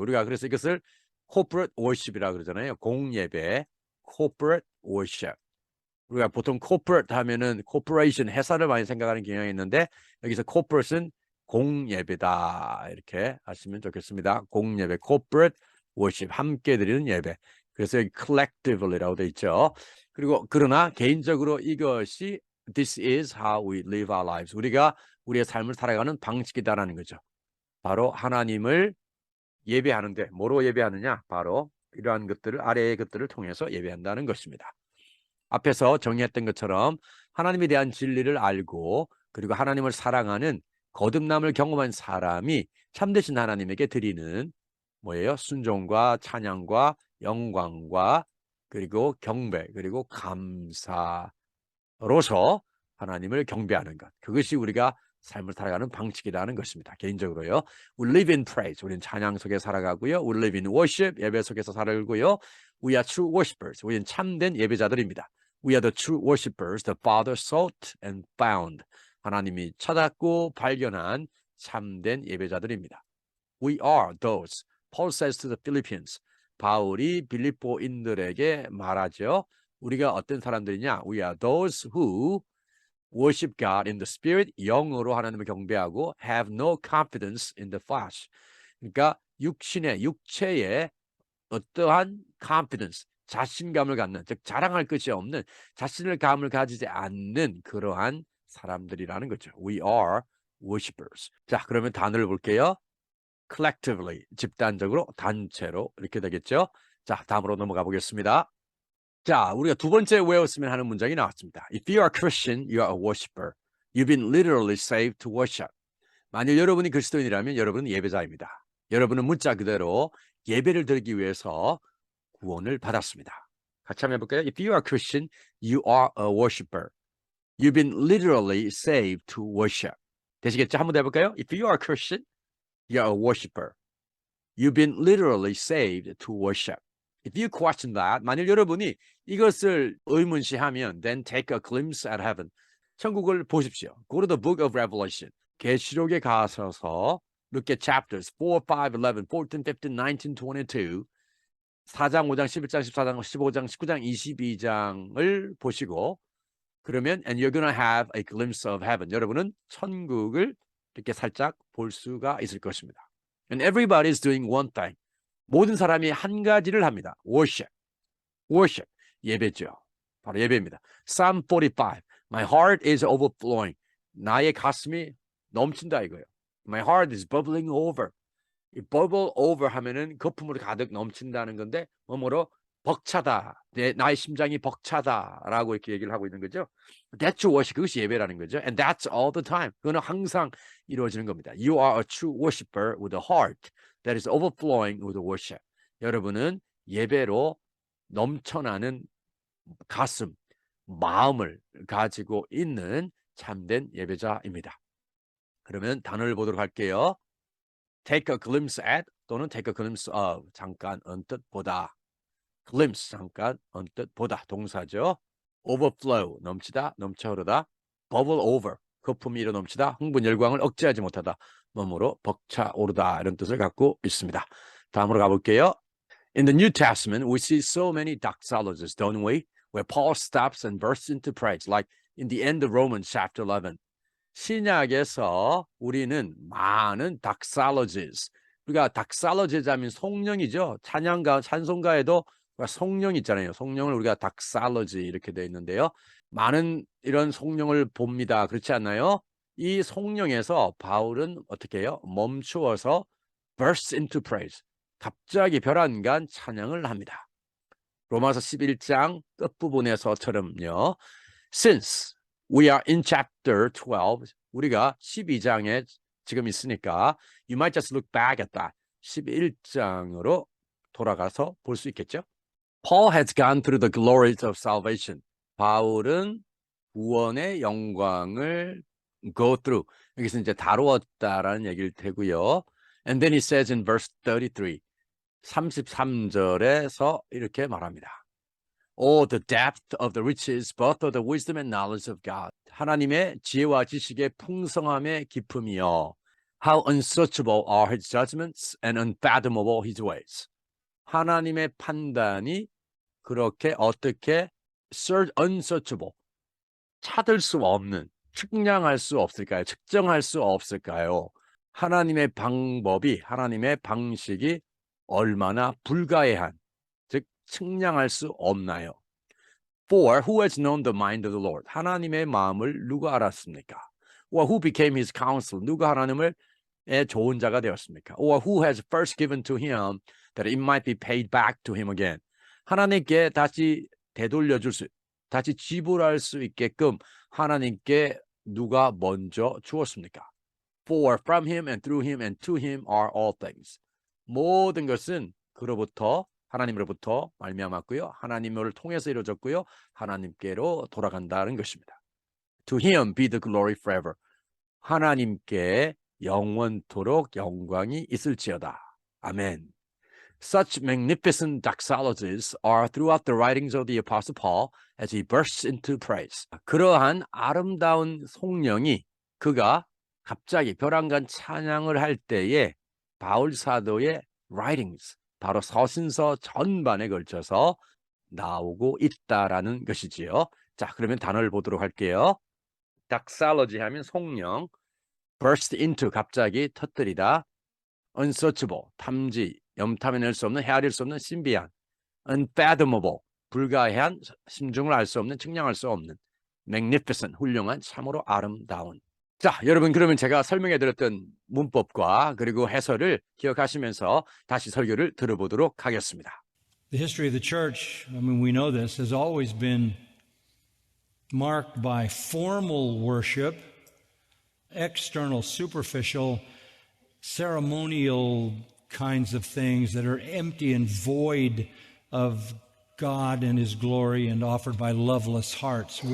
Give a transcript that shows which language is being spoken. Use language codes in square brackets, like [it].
[ko] 우리가 그래서 이것을 corporate worship이라고 그러잖아요. 공예배, corporate worship. 우리가 보통 corporate 하면은 corporation, 회사를 많이 생각하는 경향이 있는데 여기서 corporate은 공예배다 이렇게 하시면 좋겠습니다. 공예배, corporate worship, 함께 드리는 예배. 그래서 여기 collectively라고 되어 있죠. 그리고 그러나 개인적으로 이것이 [en] this is how we live our lives. [ko] 우리가 우리의 삶을 살아가는 방식이다라는 거죠. 바로 하나님을 예배하는데 뭐로 예배하느냐? 바로 이러한 것들을 아래의 것들을 통해서 예배한다는 것입니다. 앞에서 정리했던 것처럼 하나님에 대한 진리를 알고 그리고 하나님을 사랑하는 거듭남을 경험한 사람이 참되신 하나님에게 드리는 뭐예요? 순종과 찬양과 영광과 그리고 경배 그리고 감사로서 하나님을 경배하는 것. 그것이 우리가 삶을 살아가는 방식이라는 것입니다. 개인적으로요. [en] We live in praise. [ko] 우리는 찬양 속에 살아가고요. [en] We live in worship. [ko] 예배 속에서 살고요. [en] We are true worshipers. [ko] 우리는 참된 예배자들입니다. [en] We are the true worshipers. The Father sought and found. [ko] 하나님이 찾았고 발견한 참된 예배자들입니다. [en] We are those. Paul says to the Philippians. [ko] 바울이 빌립보인들에게 말하죠. 우리가 어떤 사람들이냐? [en] We are those who worship God in the spirit, [ko] 영으로 하나님을 경배하고 [en] have no confidence in the flesh. [ko] 그러니까 육체에 어떠한 confidence, 자신감을 갖는, 즉 자랑할 것이 없는, 자신을 감을 가지지 않는 그러한 사람들이라는 거죠. [en] We are worshipers. [ko] 자, 그러면 단어를 볼게요. collectively, 집단적으로, 단체로 이렇게 되겠죠. 자, 다음으로 넘어가 보겠습니다. 자, 우리가 두 번째 외웠으면 하는 문장이 나왔습니다. [en] If you are Christian, you are a worshiper. You've been literally saved to worship. [ko] 만일 여러분이 그리스도인이라면 여러분은 예배자입니다. 여러분은 문자 그대로 예배를 드리기 위해서 구원을 받았습니다. 같이 한번 해볼까요? [en] If you are Christian, you are a worshiper. You've been literally saved to worship. [ko] 되시겠죠? 한번 더 해볼까요? [en] If you are Christian, you are a worshiper. You've been literally saved to worship. If you question that, [ko] 만일 여러분이 이것을 의문시하면 [en] then take a glimpse at heaven. [ko] 천국을 보십시오. [en] Go to the book of Revelation. [ko] 계시록에 가셔서 [en] look at chapters 4, 5, 11, 14, 15, 19, 22 [ko] 4장, 5장, 11장, 14장, 15장, 19장, 22장을 보시고 그러면 [en] and you're gonna have a glimpse of heaven. [ko] 여러분은 천국을 이렇게 살짝 볼 수가 있을 것입니다. [en] And everybody is doing one thing. [ko] 모든 사람이 한 가지를 합니다. [en] Worship. Worship. [ko] 예배죠. 바로 예배입니다. [en] Psalm 45. My heart is overflowing. [ko] 나의 가슴이 넘친다 이거예요. [en] My heart is bubbling over. [ko] 이 bubble over 하면은 거품으로 가득 넘친다는 건데 뭐뭐로 벅차다. 나의 심장이 벅차다라고 이렇게 얘기를 하고 있는 거죠. [en] That's worship. [ko] 그것이 예배라는 거죠. [en] And that's all the time. [ko] 그거는 항상 이루어지는 겁니다. [en] You are a true worshiper with a heart that is overflowing with worship. [ko] 여러분은 예배로 넘쳐나는 가슴, 마음을 가지고 있는 참된 예배자입니다. 그러면 단어를 보도록 할게요. Take a glimpse at 또는 take a glimpse of. 잠깐 언뜻 보다. glimpse 잠깐 언뜻 보다 동사죠. overflow 넘치다 넘쳐 흐르다. bubble over 거품이 일어 넘치다. 흥분 열광을 억제하지 못하다. 몸으로 벅차 오르다 이런 뜻을 갖고 있습니다. 다음으로 가볼게요. [en] In the New Testament, we see so many doxologies, don't we? Where Paul stops and bursts into praise, like in the end of Romans chapter 11. [ko] 신약에서 우리는 많은 doxologies, 우리가 doxologies 하면 송령이죠. 찬양가, 찬송가에도 송령 있잖아요. 송령을 우리가 doxology 이렇게 되어 있는데요. 많은 이런 송령을 봅니다. 그렇지 않나요? 이 송령에서 바울은 어떻게 해요? 멈추어서 [en] bursts into praise. [ko] 갑자기 벼랑간 찬양을 합니다. 로마서 11장 끝부분에서처럼요. [en] Since we are in chapter 12, [ko] 우리가 12장에 지금 있으니까 [en] you might just look back at that. [ko] 11장으로 돌아가서 볼 수 있겠죠? [en] Paul has gone through the glories of salvation. [ko] 바울은 구원의 영광을 go through. 여기서 이제 다루었다라는 얘기를 되고요. [en] And then he says in verse 33, [ko] 33절에서 이렇게 말합니다. [en] Oh, the depth of the riches, both of the wisdom and knowledge of God. [ko] 하나님의 지혜와 지식의 풍성함의 깊음이요. [en] How unsearchable are his judgments and unfathomable his ways. [ko] 하나님의 판단이 그렇게 어떻게 unsearchable, 찾을 수 없는, 측량할 수 없을까요? 측정할 수 없을까요? 하나님의 방법이, 하나님의 방식이 얼마나 불가해한, 즉 측량할 수 없나요? [en] For who has known the mind of the Lord? [ko] 하나님의 마음을 누가 알았습니까? [en] Or who became his counsel? [ko] 누가 하나님의 좋은 자가 되었습니까? [en] Or who has first given to him that it might be paid back to him again? [ko] 하나님께 다시 되돌려줄 수, 다시 지불할 수 있게끔 하나님께 누가 먼저 주었습니까? [en] For from him and through him and to him are all things. [ko] 모든 것은 그로부터 하나님으로부터 말미암았고요. 하나님을 통해서 이루어졌고요. 하나님께로 돌아간다는 것입니다. [en] To him be the glory forever. [ko] 하나님께 영원토록 영광이 있을지어다. 아멘. [en] Such magnificent doxologies are throughout the writings of the Apostle Paul as he bursts into praise. [ko] 그러한 아름다운 송령이 그가 갑자기 벼랑간 찬양을 할 때에 바울 사도의 writings, 바로 서신서 전반에 걸쳐서 나오고 있다라는 것이지요. 자, 그러면 단어를 보도록 할게요. doxology 하면 송령, burst into 갑자기 터뜨리다, unsearchable 탐지, 염탐해낼 수 없는, 헤아릴 수 없는 신비한, unfathomable 불가해한, 심중을 알 수 없는, 측량할 수 없는, magnificent 훌륭한, 참으로 아름다운. 자, 여러분 그러면 제가 설명해드렸던 문법과 그리고 해설을 기억하시면서 다시 설교를 들어보도록 하겠습니다. [en] The history of the church, I mean, we know this, has always been marked by formal worship, external, superficial, ceremonial kinds of things that are empty and void of God and His glory and offered by loveless hearts.